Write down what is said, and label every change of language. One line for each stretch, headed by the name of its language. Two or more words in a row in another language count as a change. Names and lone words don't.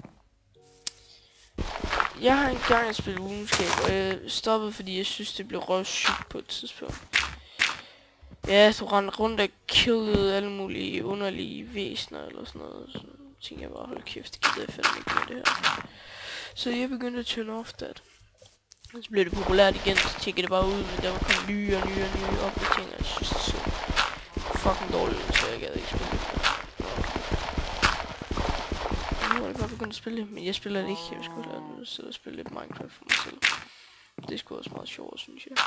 Danish: Jeg har engang spillet RuneScape, og jeg stoppede fordi jeg synes det blev røvsygt på et tidspunkt. Ja, så rendte rundt og killede alle mulige underlige væsener eller sådan noget. Så tænkte jeg bare, hold kæft, det gider jeg fandme ikke med det her. Så jeg begyndte at
English: turn off that.
Danish: Så blev det populært igen, så tjekkede det bare ud, men der var kommet nye opdateringer. Jeg synes det så fucking dårligt, så jeg gad ikke spille det. Nu er jeg bare begyndt at spille det, men jeg spiller det ikke. Jeg skulle lade nu sidde og spille lidt Minecraft for mig selv. Det er sgu også meget sjovt, synes jeg.